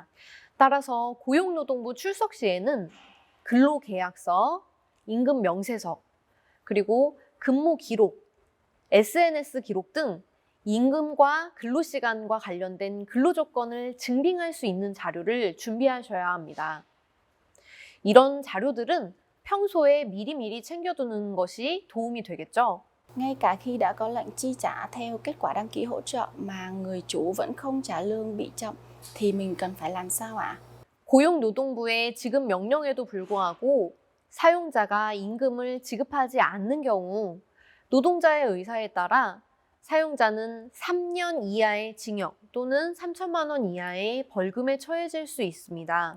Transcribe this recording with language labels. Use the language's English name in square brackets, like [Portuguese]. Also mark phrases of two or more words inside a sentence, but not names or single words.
[Korean] 따라서 고용노동부 출석 시에는 근로계약서, 임금 명세서, 그리고 근무 기록, SNS 기록 등 임금과 근로시간과 관련된 근로조건을 증빙할 수 있는 자료를 준비하셔야 합니다. 이런 자료들은 평소에 미리미리 챙겨두는 것이 도움이 되겠죠. [Vietnamese] Ngay cả khi đã có lệnh chi trả theo kết quả đăng ký hỗ trợ mà người chủ vẫn không trả lương bị chậm thì mình cần phải làm sao ạ? [Korean] 고용노동부의 지급 명령에도 불구하고 사용자가 임금을 지급하지 않는 경우 노동자의 의사에 따라 사용자는 3년 이하의 징역 또는 3천만 원 이하의 벌금에 처해질 수 있습니다.